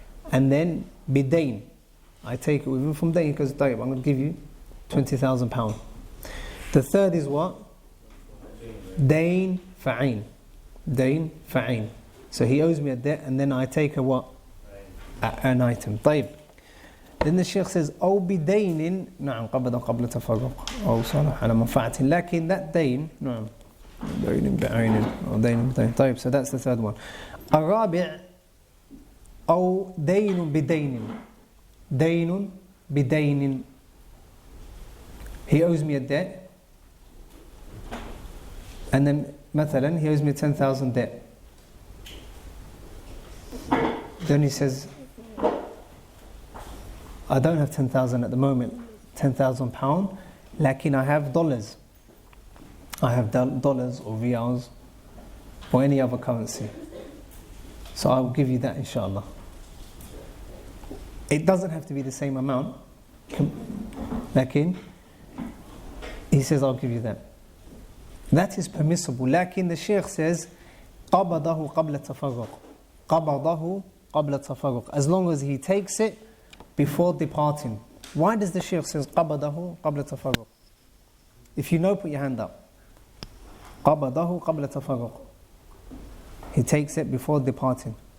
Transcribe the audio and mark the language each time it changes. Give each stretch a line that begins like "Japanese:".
English: And then bidain. I take it with him from dain because I'm going to give you £20,000. The third is what? Dain fa'ain. Dain fa'ain. So he owes me a debt and then I take a what? An item.
Arabic: طيب.
English: Then the Shaykh says,
Arabic: أو بدين نعم قبل تفرق أو صالح على منفعة. لكن
English: that
Arabic: dain نعم دين بعين أو دين بدين. طيب,
English: so that's the third one.
Arabic: الرابع أو دين بدين. دين بدين.
English: He owes me a debt and then
Arabic: مثلا
English: he owes me 10,000 debt. Then he says, I don't have 10,000 at the moment, £10,000,
Arabic: لكن
English: I have dollars. I have dollars or riyals or any other currency. So I will give you that inshallah. It doesn't have to be the same amount.
Arabic: لكن
English: he says I'll give you that. That is permissible.
Arabic: لكن
English: the Shaykh says
Arabic: قبضه قبل التفرق. قبضه قبل التفرق.
English: As long as he takes it before departing. Why does the Shaykh says
Arabic: قبضه قبل التفرق?
English: If you know, put your hand up.
Arabic: قبضه قبل التفرق.
English: He takes it before departing.